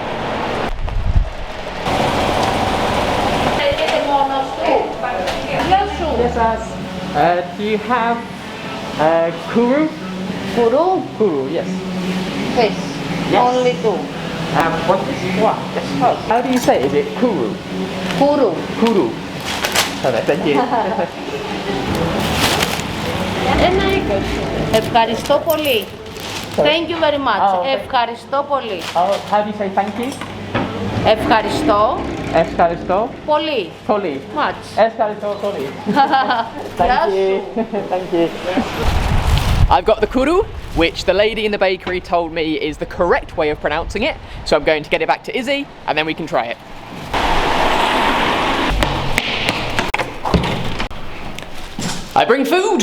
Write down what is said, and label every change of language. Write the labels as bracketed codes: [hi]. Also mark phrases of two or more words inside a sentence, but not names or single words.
[en] Yes, do you have kourou? Kourou? Kourou, yes. Fish. Yes. Only 2. What is what? Yes. How do you say it? Is it kourou? Kourou. Kourou. Okay, thank you. [el] Ευχαριστώ πολύ. [en] Thank you very much. Oh, okay. [el] Ευχαριστώ πολύ. [en] Oh, how do you say thank you? [el] Ευχαριστώ Ευχαριστώ πολύ. πολύ. [en] Much. [el] Ευχαριστώ πολύ. [en] Thank you. Thank you. I've got the kourou, which the lady in the bakery told me is the correct way of pronouncing it. So I'm going to get it back to Izzy, and then we can try it. I bring food!